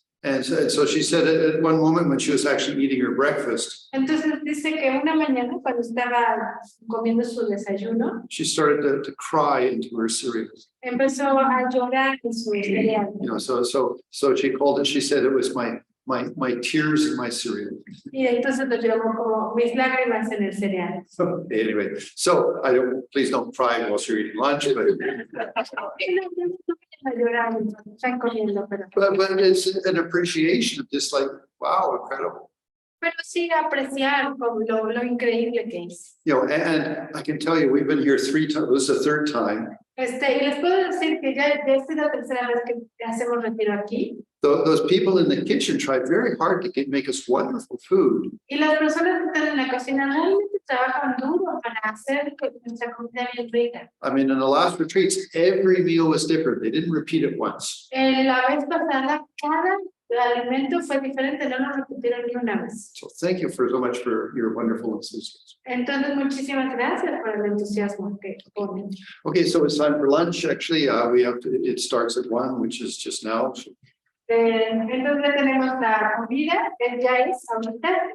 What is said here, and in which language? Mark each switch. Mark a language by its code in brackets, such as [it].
[en] And so she said at one moment when she was actually eating her breakfast, [es] Entonces dice que una mañana cuando estaba comiendo su desayuno, [en] she started to cry into her cereal. [es] empezó a llorar en su cereal. [en] You know, so she called it, she said it was my tears in my cereal. [es] Y entonces lo llamó como mis lágrimas en el cereal. [en] Anyway, so please don't cry while you're eating lunch, [es] A llorar mientras están comiendo, pero [en] but it's an appreciation of just like, wow, incredible. [es] sí apreciar como lo increíble que es. [en] You know, and I can tell you, we've been here 3 times, this is the 3rd time. [es] Y les puedo decir que ya esta es la tercera vez que hacemos retiro aquí. [en] Those people in the kitchen tried very hard to make us wonderful food. [es] Y las personas que están en la cocina realmente trabajan duro para hacer que nuestra comida bien rica. [en] I mean, in the last retreats, every meal was different. They didn't repeat it once. [es] La vez pasada, cada alimento fue diferente, no lo repitieron ni una vez. [en] So thank you so much for your wonderful enthusiasm. [es] Entonces, muchísimas gracias por el entusiasmo que ponen. [en] Okay, so it's time for lunch. Actually, it starts at 1, which is just now. So, [es] Entonces ya tenemos la comida, ya es ahorita.